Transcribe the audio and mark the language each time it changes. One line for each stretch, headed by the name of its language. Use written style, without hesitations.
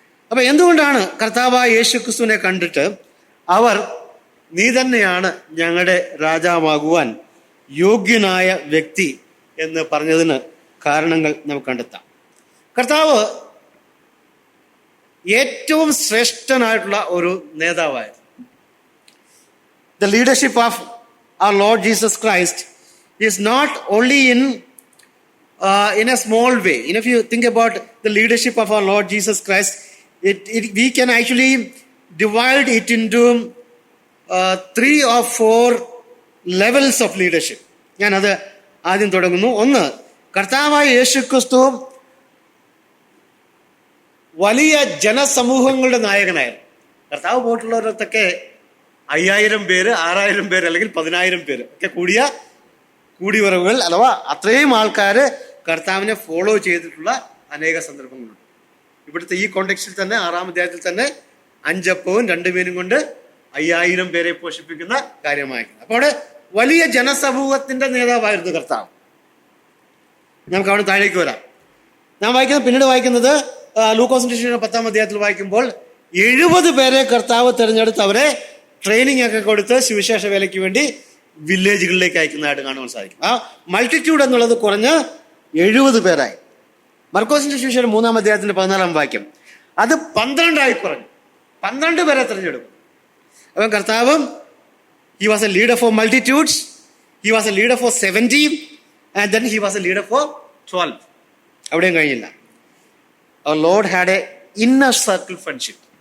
Malayalam: അപ്പൊ എന്തുകൊണ്ടാണ് കർത്താവായ യേശു ക്രിസ്തുവിനെ കണ്ടിട്ട് അവർ നീ തന്നെയാണ് ഞങ്ങളുടെ രാജാവാകുവാൻ യോഗ്യനായ വ്യക്തി എന്ന് പറഞ്ഞതിന് കാരണങ്ങൾ നമുക്ക് കണ്ടെത്താം. കർത്താവ് ഏറ്റവും ശ്രേഷ്ഠനായിട്ടുള്ള ഒരു നേതാവായിരുന്നു.
English: The leadership of our Lord Jesus Christ is not only in a small way. If you think about the leadership of our Lord Jesus Christ, we can actually divide it into 3 or 4 levels of leadership.
Malayalam: ഞാനത് ആദ്യം തുടങ്ങുന്നു. ഒന്ന്, കർത്താവായ യേശുക്രിസ്തു വലിയ ജനസമൂഹങ്ങളുടെ നായകനായിരുന്നു. കർത്താവ് പോയിട്ടുള്ളവരൊക്കെ 5000 പേര്, 6000 പേര് അല്ലെങ്കിൽ 10000 പേര് ഒക്കെ കൂടിവരവുകൾ അഥവാ അത്രയും ആൾക്കാര് കർത്താവിനെ ഫോളോ ചെയ്തിട്ടുള്ള അനേക സന്ദർഭങ്ങളുണ്ട്. ഇവിടുത്തെ ഈ കോണ്ടെക്സ്റ്റിൽ തന്നെ 6-ാം അധ്യായത്തിൽ തന്നെ 5 അപ്പവും 2 മീനും കൊണ്ട് 5000 പേരെ പോഷിപ്പിക്കുന്ന കാര്യമായിരുന്നു. അപ്പോൾ അവിടെ വലിയ ജനസമൂഹത്തിന്റെ നേതാവായിരുന്നു കർത്താവ്. നമുക്ക് അവിടെ താഴേക്ക് വരാം. ഞാൻ പിന്നീട് വായിക്കുന്നത് ലൂക്കോസിന്റെ സുവിശേഷം 10-ാം അധ്യായത്തിൽ വായിക്കുമ്പോൾ 70 പേരെ കർത്താവ് തിരഞ്ഞെടുത്ത് അവരെ ട്രെയിനിങ് ഒക്കെ കൊടുത്ത് സുവിശേഷ വേലയ്ക്ക് വേണ്ടി വില്ലേജുകളിലേക്ക് അയക്കുന്നതായിട്ട് കാണുവാൻ സാധിക്കും. ആ മൾട്ടിറ്റ്യൂഡ് എന്നുള്ളത് കുറഞ്ഞ് 70 പേരായി. മർക്കോസിന്റെ സുവിശേഷം 3-ാം അധ്യായത്തിന്റെ 14-ാം വാക്യം അത് 12 കുറഞ്ഞു, 12 പേരെ തിരഞ്ഞെടുക്കും. അപ്പം കർത്താവ്
English: he was a leader for multitudes, he was a leader for 70 and then he was a leader for 12.
Malayalam: അവിടെയും കഴിഞ്ഞില്ല.
English: Our Lord had a inner circle friendship.